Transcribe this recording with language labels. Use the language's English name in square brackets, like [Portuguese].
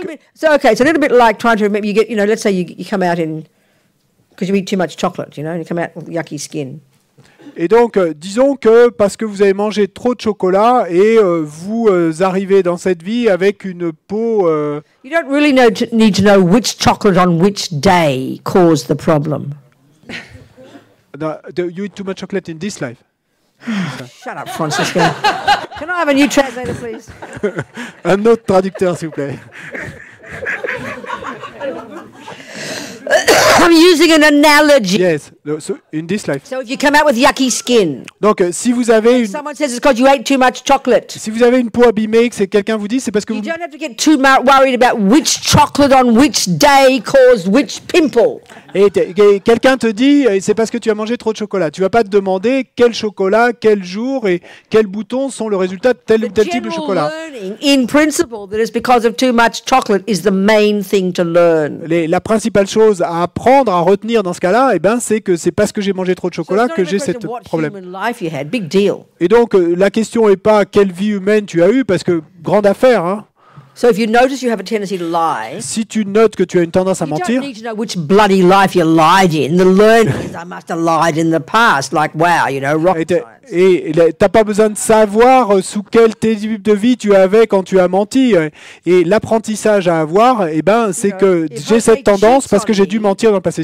[English] it's a little bit like trying to remember. You get, let's say you come out in because you eat too much chocolate, and you come out with yucky skin. [French] Et donc, disons que parce que vous avez mangé trop de chocolat et vous arrivez dans cette vie avec une peau... [English] You don't really need to know which chocolate on which day caused the problem. You eat too much chocolate in this life. Shut up, Francisco. Can I have a new translator, please? [French] Un autre traducteur, s'il vous plaît. [English] I'm using an analogy. Yes, so in this life. So if you come out with yucky skin. [French] Donc si vous avez [English] someone says it's because you ate too much chocolate. [French] Si vous avez une peau abîmée, que quelqu'un vous dit, c'est parce que [English] you don't have to get too worried about which chocolate on which day caused which pimple. [French] Et quelqu'un te dit, c'est parce que tu as mangé trop de chocolat. Tu vas pas te demander quel chocolat, quel jour et quels boutons sont le résultat de tel ou tel type de chocolat. [English] In principle, that it's because of too much chocolate is the main thing to learn. [French] La principale chose à apprendre, à retenir dans ce cas-là, c'est que c'est parce que j'ai mangé trop de chocolat que j'ai ce problème. Et donc la question n'est pas quelle vie humaine tu as eue, parce que grande affaire, hein. [English] So if you notice you have a tendency to lie, [French] si tu notes que tu as une tendance à mentir, [English] you don't need to know which bloody life you lied in. The learning is I must have lied in the past, like wow, rocket science. [French] Et t'as pas besoin de savoir sous quel type de vie tu avais quand tu as menti. Et l'apprentissage à avoir, c'est que j'ai cette tendance parce que j'ai dû mentir dans le passé.